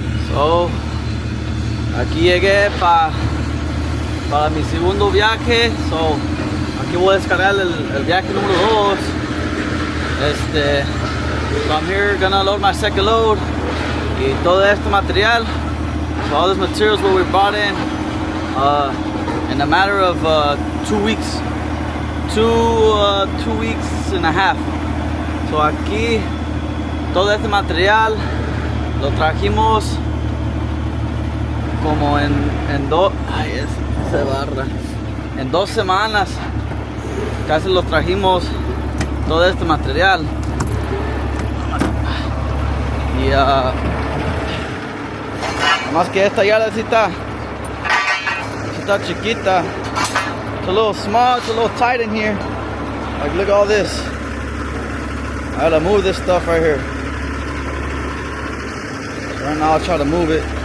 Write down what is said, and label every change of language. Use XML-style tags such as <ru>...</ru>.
<es>So, aquí llegué para mi segundo viaje. So, aquí voy a descargar el viaje número 2.</es> <en>So I'm here gonna load my second load.</en> <es>Y todo este material,</es> <en>so all this materials what we brought in a matter of 2 weeks. 2 weeks and a half.</en> <es>So aquí todo este material lo trajimos como en dos, ay, se barra, en 2 semanas casi los trajimos todo este material. Y más que esta yarda sí está chiquita.</es> <en>It's a little small, it's a little tight in here. Like, look at all this. I gotta move this stuff right here. Right now I'll try to move it.</en>